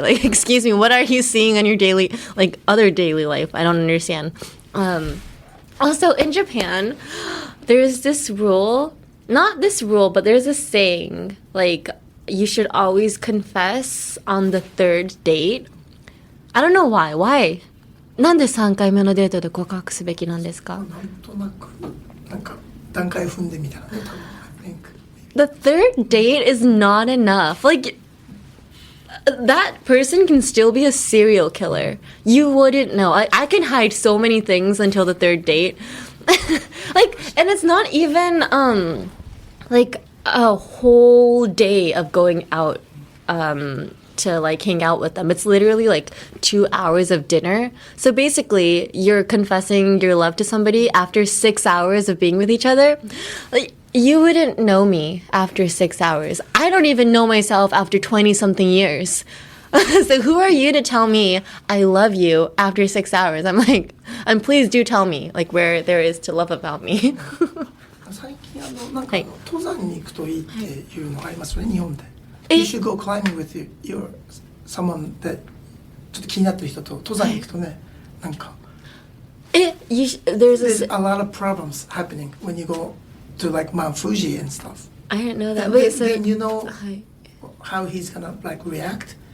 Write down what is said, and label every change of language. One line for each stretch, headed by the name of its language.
English: Like, excuse me, what are you seeing on your daily, like, other daily life? I don't understand. Also, in Japan, there's this rule, not this rule, but there's a saying, like, you should always confess on the 3rd date. I don't know why. Why?
Japanese: なんで3回目のデートで告白すべきなんですか？なんとなく、なんか段階踏んでみたらね、多分。
English: The 3rd date is not enough. Like, that person can still be a serial killer. You wouldn't know. I can hide so many things until the 3rd date. Like, and it's not even, like, a whole day of going out, to like hang out with them. It's literally like 2 hours of dinner. So basically, you're confessing your love to somebody after 6 hours of being with each other. Like, you wouldn't know me after 6 hours. I don't even know myself after 20-something years. So who are you to tell me I love you after 6 hours? I'm like, and please do tell me like where there is to love about me.
Japanese: 最近なんかはい登山に行くといいっていうのがありますよね、日本で。
English: You should go climbing with your someone that
Japanese: ちょっと気になってる人と登山に行くとね、なんか
English: there's a lot of problems happening when you go to like Mount Fuji and stuff. I didn't know that. And Wait, so then you know how he's gonna like react.